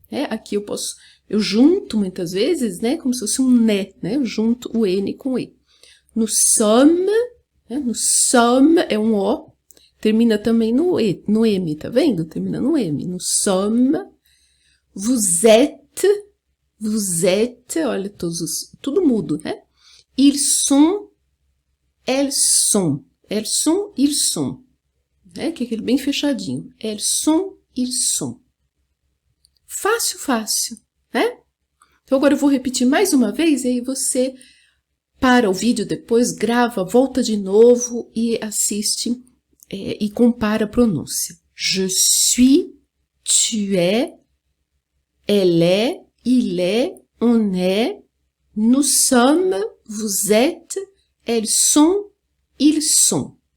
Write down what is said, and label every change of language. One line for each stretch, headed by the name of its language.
Portuguese: Aqui eu junto muitas vezes, né, como se fosse um né, eu junto o N com o E.
French: Nous sommes, nous sommes
Portuguese: é um O, termina também no M, tá vendo? Termina no M.
French: Nous sommes, vous êtes,
Portuguese: olha, tudo mudo, né?
French: Ils sont, elles sont, ils sont, né?
Portuguese: Que é aquele bem fechadinho.
French: Elles sont, ils sont.
Portuguese: Fácil, fácil, né? Então agora eu vou repetir mais uma vez, e aí você para o vídeo depois, grava, volta de novo e assiste e compara a pronúncia.
French: Je suis, tu es, elle est, il est, on est, nous sommes, vous êtes, elles sont, ils sont.